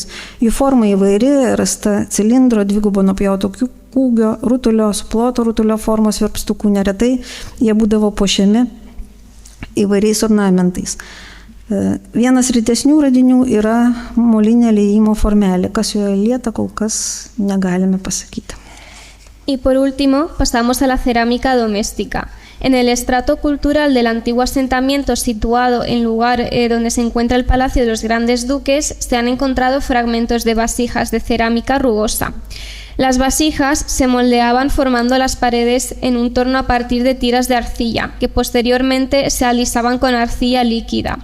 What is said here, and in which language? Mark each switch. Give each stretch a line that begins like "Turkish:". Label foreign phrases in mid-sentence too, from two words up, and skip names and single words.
Lithuanian: Jų forma įvairi, rasta cilindro, dvigubo nupjauto kūgio, rutulio, suploto rutulio formos verpstukų. Neretai jie būdavo puošiami įvairiais ornamentais. Vienas rytesnių radinių yra molinė liejimo formelė, kas joje lieta, kol kas negalime pasakyti.
Spanish: Y por último, pasamos a la cerámica doméstica. En el estrato cultural del antiguo asentamiento situado en lugar donde se encuentra el Palacio de los Grandes Duques, se han encontrado fragmentos de vasijas de cerámica rugosa. Las vasijas se moldeaban formando las paredes en un torno a partir de tiras de arcilla, que posteriormente se alisaban con arcilla líquida.